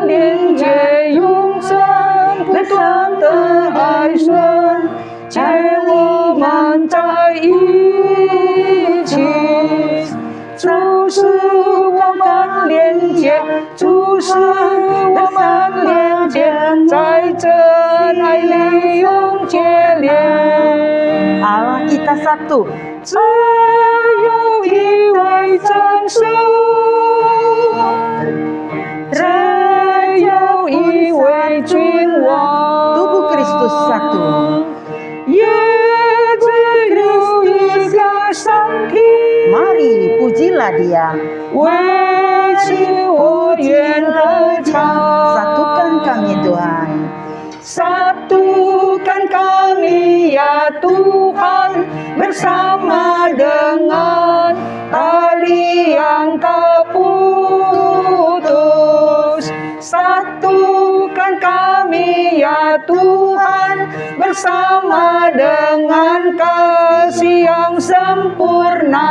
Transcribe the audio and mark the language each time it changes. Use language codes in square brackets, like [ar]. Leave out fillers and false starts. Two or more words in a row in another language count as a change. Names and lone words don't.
[zh] 连接永生不断的爱神，接我们在一起。主是我们连接，主是我们连接，在真爱里永结连。 [ms] Allah kita satu. [zh] 只有一位真神。只有一位君王， [ms] Tubuh Kristus satu. [zh] 也只有一个上帝。 [ms] Mari pujilah Dia. [zh] 为其我愿的唱， [ms] Satukan kami Tuhan. Satukan kami ya Tuhan, bersama dengan tali yang tak putus. Satukan kami ya Tuhan, bersama dengan kasih yang sempurna.